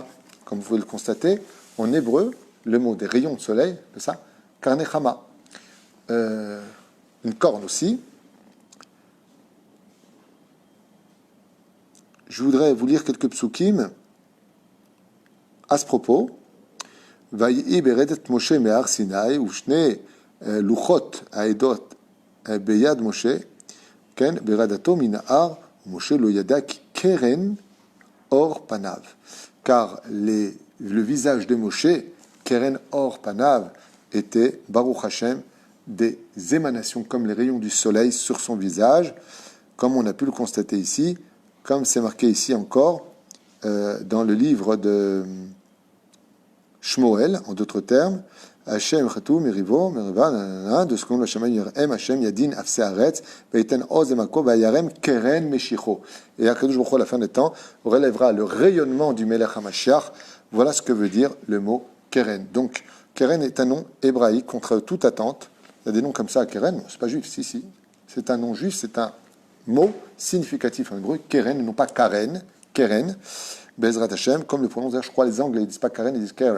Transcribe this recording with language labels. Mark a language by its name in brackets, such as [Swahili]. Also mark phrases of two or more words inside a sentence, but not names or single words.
[French] Comme vous pouvez le constater, en hébreu, le mot des rayons de soleil, c'est ça, [Hebrew] קרני חמה. [French] Une corne aussi. Je voudrais vous lire quelques psukim à ce propos. [Hebrew] ויהי ברדת משה מהר סיני ושני לחת העדת ביד משה כן ברדתו מן ההר משה לא ידע כי קרן עור פניו. [French] Car le visage de Moshe, [Hebrew] קרן עור פניו, [French] était [Hebrew] ברוך השם [French] des émanations comme les rayons du soleil sur son visage, comme on a pu le constater ici. Comme c'est marqué ici encore, dans le livre de Shmuel, en d'autres termes, [Hebrew] השם יחתו מריבו מריבה [French] de ce qu'on l'appelle [Hebrew] ירם השם ידין אפסי ארץ ויתן עז למלכו וירם קרן משיחו. [French] Et [Hebrew] הקדוש ברוך הוא, [French] à la fin des temps, relèvera le rayonnement du [Hebrew] מלך המשיח. [French] Voilà ce que veut dire le mot Keren. Donc, Keren est un nom hébraïque contre toute attente. Il y a des noms comme ça à Keren, c'est pas juif, si. C'est un nom juif, c'est un mot significatif en hébreu, Keren, non pas Karen, Keren, [Hebrew] בעזרת השם, [French] comme le prononcent, je crois, les Anglais, ils disent pas Karen, ils disent Karen.